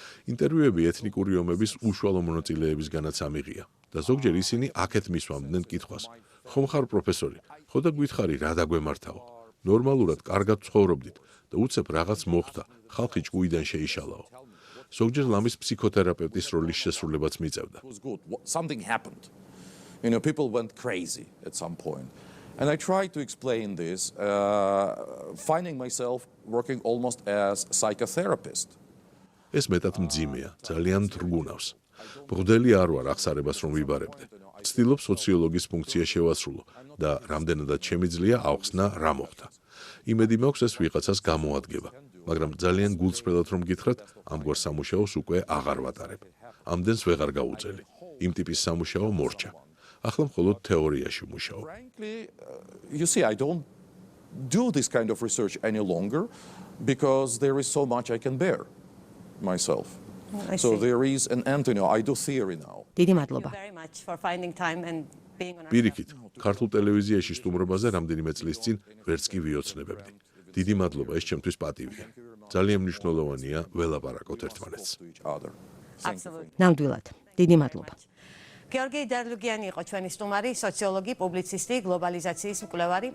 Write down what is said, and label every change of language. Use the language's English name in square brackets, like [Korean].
[Georgian] ინტერვიუები ეთნიკური ომების უშუალო მონაწილეებისგანაც ამიღია და ზოგჯერ ისინი აქეთ მისვამდნენ კითხვას: ხომ ხარ პროფესორი? ხო და გითხარი რა დაგვემართაო? ნორმალურად კარგად ცხოვრობდით და უცებ რაღაც მოხდა, ხალხი ჭკუიდან შეიშალაო. ზოგჯერ ლამის ფსიქოთერაპევტის როლის შესრულებაც მიწევდა. [English] It was good. Something happened. People went crazy at some point. And I tried to explain this, finding myself working almost as a psychotherapist. [Georgian] ეს მეტად მძიმეა, ძალიან მტრგუნავს. ბრდელი არ ვარ აღსარებას რომ ვიბარებდე. ვცდილობ სოციოლოგის ფუნქცია შევასრულო და რამდენადაც შემიძლია ავხსნა რა მოხდა. იმედი მაქვს ეს ვიღაცას გამოადგება, მაგრამ ძალიან გულწრფელად რომ გითხრათ, ამგვარ სამუშაოს უკვე აღარ ვატარებ. ამდენს ვეღარ გავუწელი. იმ ტიპის სამუშაო მორჩა. ახლა მხოლოდ თეორიაში მუშაობ. [English] Frankly, you see, I don't do this kind of research any longer because there is so much I can bear myself. I So see. there is an end, I do theory now. [Georgian] დიდი მადლობა. [English] Very much for finding time and being on our [Georgian] პირიქით, ქართულ ტელევიზიაში სტუმრობაზე რამდენიმე წლის წინ ვერც კი ვიოცნებებდი. დიდი მადლობა, ეს ჩემთვის პატივია. ძალიან მნიშვნელოვანია ველაპარაკოთ ერთმანეთს. [English] To each other. Absolutely. [Georgian] ნამდვილად. დიდი მადლობა. გეორგი დარლუგიანი იყო ჩვენი სტუმარი, სოციოლოგი, პუბლიცისტი, გლობალიზაციის მკვლევარი.